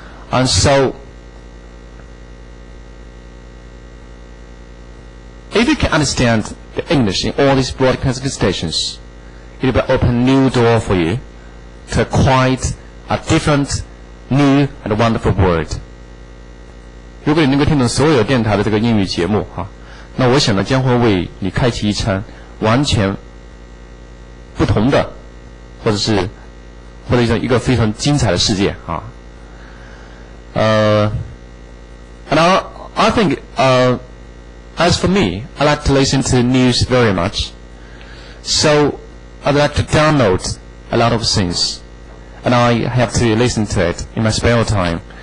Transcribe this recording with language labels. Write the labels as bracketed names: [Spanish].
[English] And so, if you can understand the English in all these broadcasting stations, it will open a new door for you to quite a different, new and wonderful world. [Chinese] 如果你能够听懂所有电台的这个英语节目哈，那我想呢将会为你开启一场完全不同的，或者一个非常精彩的世界啊。 [English] And I think as for me, I like to listen to news very much. So I'd like to download a lot of things, and I have to listen to it in my spare time.